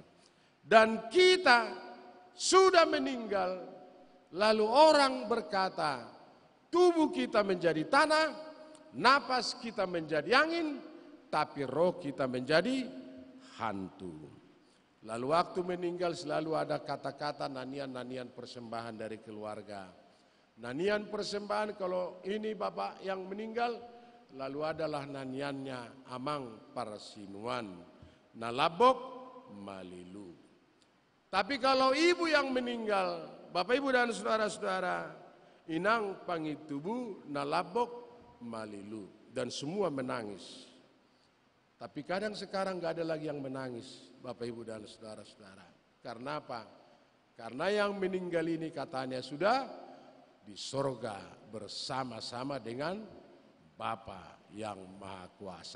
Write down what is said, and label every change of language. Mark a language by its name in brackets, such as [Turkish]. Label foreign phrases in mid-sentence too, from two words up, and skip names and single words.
[Indonesian] Dan kita sudah meninggal, lalu orang berkata, tubuh kita menjadi tanah, napas kita menjadi angin, tapi roh kita menjadi hantu. Lalu waktu meninggal selalu ada kata-kata nanian-nanian persembahan dari keluarga. Nanian persembahan kalau ini bapak yang meninggal, lalu adalah naniannya [Batak Toba] amang parsinuan, nalabok malilu. [Indonesian] Tapi kalau ibu yang meninggal, Bapak Ibu dan saudara-saudara, [Batak Toba] inang pangitubu nalabok malilu. [Indonesian] Dan semua menangis. Tapi kadang sekarang gak ada lagi yang menangis, Bapak Ibu dan saudara-saudara. Karena apa? Karena yang meninggal ini katanya sudah di sorga bersama-sama dengan Bapa yang Maha Kuasa.